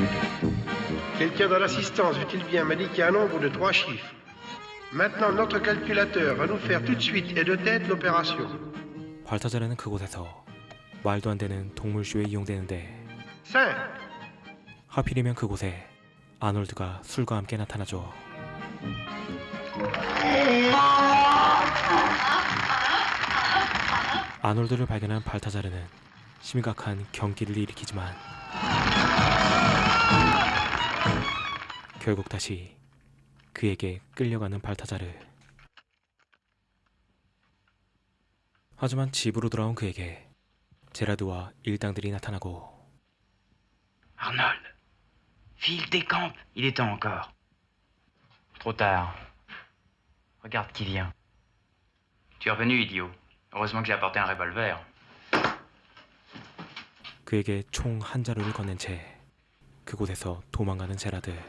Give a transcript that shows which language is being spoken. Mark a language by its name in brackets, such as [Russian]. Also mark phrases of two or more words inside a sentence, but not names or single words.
[French] Quelqu'un dans l'assistance veut-il bien m'indiquer un nombre de 3 chiffres? Maintenant, notre calculateur va nous faire tout de suite et de tête l'opération. [Korean] 발타자르는 그곳에서 말도 안 되는 동물쇼에 이용되는데 5. 하필이면 그곳에 아놀드가 술과 함께 나타나죠. 아놀드를 발견한 발타자르는 심각한 경기를 일으키지만 결국 다시 그에게 끌려가는 발타자르. 하지만 집으로 돌아온 그에게 제라드와 일당들이 나타나고 [French] Arnold, file tes camps, il est temps encore. Trop tard. Regarde qui vient. Tu es revenu, idiot. Heureusement que j'ai apporté un revolver. [Korean] 그에게 총 한 자루를 건넨 채 그곳에서 도망가는 제라드.